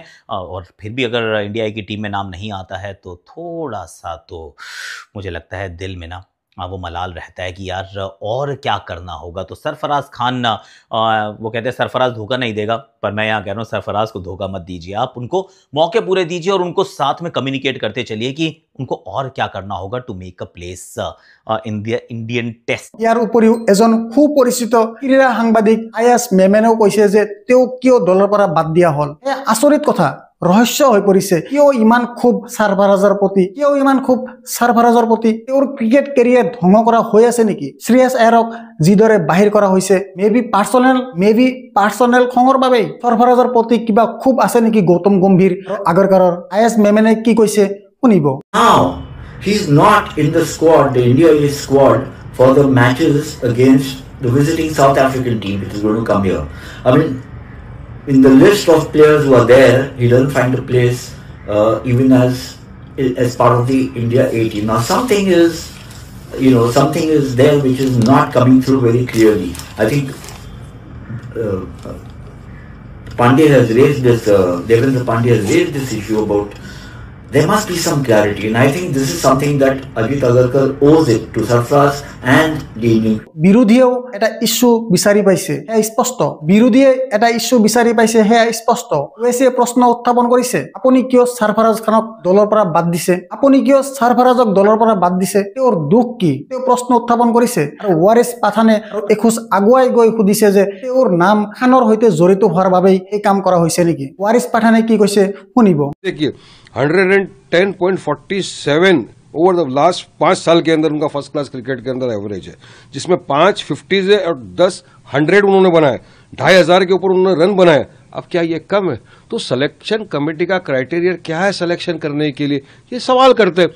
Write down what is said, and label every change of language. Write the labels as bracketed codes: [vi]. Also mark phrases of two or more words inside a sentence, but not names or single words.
[hi] और फिर भी अगर इंडिया की टीम में नाम नहीं आता है तो थोड़ा सा तो मुझे लगता है दिल में ना वो मलाल रहता है कि यार और क्या करना होगा। तो सरफराज खान, वो कहते हैं सरफराज धोखा नहीं देगा, पर मैं यहाँ कह रहा हूँ सरफराज को धोखा मत दीजिए, आप उनको मौके पूरे दीजिए और उनको साथ में कम्युनिकेट करते चलिए कि उनको और क्या करना होगा [en] to make a place in the Indian Test. [as] ইয়াৰ উপৰিও এজন সুপৰিচিত ক্ৰীড়া সাংবাদিক আয়াছ মেমেনেও কৈছে যে তেওঁ কিয় দলৰ পৰা বাদ দিয়া হল। এই আচৰিত কথা, ৰহস্য হৈ পৰিছে, কিয় ইমান খুব সাৰফাৰাজৰ প্ৰতি তেওঁৰ ক্ৰিকেট কেৰিয়াৰ ধ্বংস কৰা হৈ আছে নেকি? শ্ৰেয়াছ আয়াৰক যিদৰে বাহিৰ কৰা হৈছে, [en] maybe personal [as] খঙৰ বাবে সাৰফাৰাজৰ প্ৰতি কিবা খুব আছে নেকি গৌতম গম্ভীৰ আগৰকাৰৰ? আয়াছ মেমেনে কি কৈছে শুনিব। [en] Now he's not in the squad, the India A squad for the matches against the visiting South African team which is going to come here. I mean, in the list of players who are there, he doesn't find a place even as part of the India A team. Now something is there which is not coming through very clearly. I think Pandey has raised this, Devendra Pandey has raised this issue about there must be some clarity, and I think this is something that Ajit Agarkar owes it to Sarfaraz and the Indian. [as] বিৰোধীয়েও এটা ইস্যু বিচাৰি পাইছে, সেয়া স্পষ্ট। বিৰোধীয়ে এটা ইস্যু বিচাৰি পাইছে, সেয়া স্পষ্ট। ওয়েসিয়ে প্ৰশ্ন উত্থাপন কৰিছে, আপুনি কিয় সাৰফাৰাজ খানক দলৰ পৰা বাদ দিছে? তেওঁৰ দুখ কি? তেওঁ প্ৰশ্ন উত্থাপন কৰিছে। আৰু ৱাৰিছ পাঠানে আৰু এখোজ আগুৱাই গৈ সুধিছে যে তেওঁৰ নাম খানৰ সৈতে জড়িত হোৱাৰ বাবেই এই কাম কৰা হৈছে নেকি? ৱাৰিছ পাঠানে কি কৈছে শুনিব। [hi] देखिए 110.47 [en] over the last [hi] 5 साल के अंदर उनका [en] first class cricket [hi] के अंदर एवरेज है, जिसमें 5 50s है और 10 100 उन्होंने बनाए, 2500 के ऊपर उन्होंने रन बनाए। अब क्या ये कम है? तो [en] selection committee [hi] का क्राइटेरिया क्या है सिलेक्शन करने के लिए, ये सवाल करते हैं।